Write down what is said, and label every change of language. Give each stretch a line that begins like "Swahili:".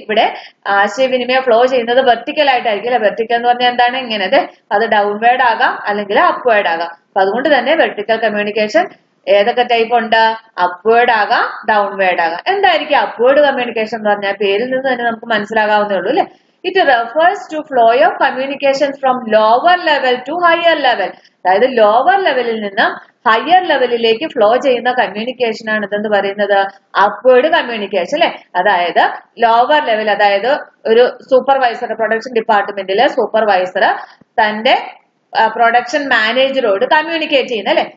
Malayalam: ഇവിടെ ആശയവിനിമയം ഫ്ലോ ചെയ്യുന്നത് വെർട്ടിക്കൽ ആയിട്ടായിരിക്കും അല്ലെ. വെർട്ടിക്കൽ എന്ന് പറഞ്ഞാൽ എന്താണ്? ഇങ്ങനെ അത് ഡൗൺവേർഡ് ആകാം അല്ലെങ്കിൽ അപ്വേർഡ് ആകാം. അപ്പൊ അതുകൊണ്ട് തന്നെ വെർട്ടിക്കൽ കമ്മ്യൂണിക്കേഷൻ ഏതൊക്കെ ടൈപ്പ് ഉണ്ട്? അപ്വേർഡ് ആകാം, ഡൗൺവേർഡ് ആകാം. എന്തായിരിക്കും അപ്വേർഡ് കമ്മ്യൂണിക്കേഷൻ എന്ന് പറഞ്ഞാൽ? പേരിൽ നിന്ന് തന്നെ നമുക്ക് മനസ്സിലാകാവുന്നേ ഉള്ളൂ അല്ലെ.
English: It refers to flow of communication from lower level to higher level.
Malayalam: അതായത് ലോവർ ലെവലിൽ നിന്ന് ഹയർ ലെവലിലേക്ക് ഫ്ലോ ചെയ്യുന്ന കമ്മ്യൂണിക്കേഷൻ ആണ് ഇതെന്ന് പറയുന്നത് അപ്വേർഡ് കമ്മ്യൂണിക്കേഷൻ അല്ലെ. അതായത് ലോവർ ലെവൽ, അതായത് ഒരു സൂപ്പർവൈസർ, പ്രൊഡക്ഷൻ ഡിപ്പാർട്ട്മെന്റിലെ സൂപ്പർവൈസർ തന്റെ പ്രൊഡക്ഷൻ മാനേജറോട് കമ്മ്യൂണിക്കേറ്റ് ചെയ്യുന്നത് അല്ലെ.